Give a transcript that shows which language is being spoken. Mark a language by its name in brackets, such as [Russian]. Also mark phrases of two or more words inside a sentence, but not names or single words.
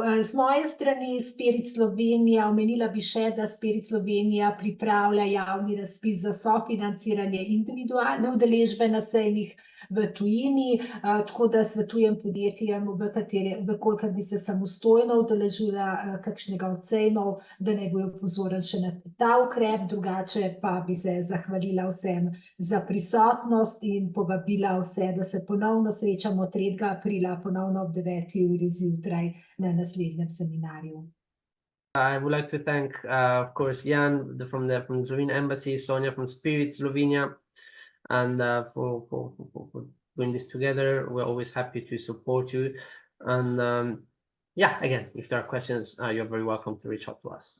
[Slovenian] Z moje strani Spirit Slovenija, omenila bi še, da Spirit Slovenija pripravlja javni razpis za sofinanciranje individualne udeležbe na sejmih v tujini, tako da svetujem podjetjem, kolikor bi se samostojno udeležila kakšnega od sejmov, da naj bojo pozorni še na ta ukrep, drugače pa bi se zahvalila vsem za prisotnost in povabila vse, da se ponovno srečamo 3. aprila, ponovno ob 9. uri zjutraj na naslednjem seminarju. [English] I would like to thank, of course, Jan from the Slovenian Embassy, Sonja from Spirit Slovenia, and for doing this together. We're always happy to support you. And yeah, again, if there are questions, you're very welcome to reach out to us.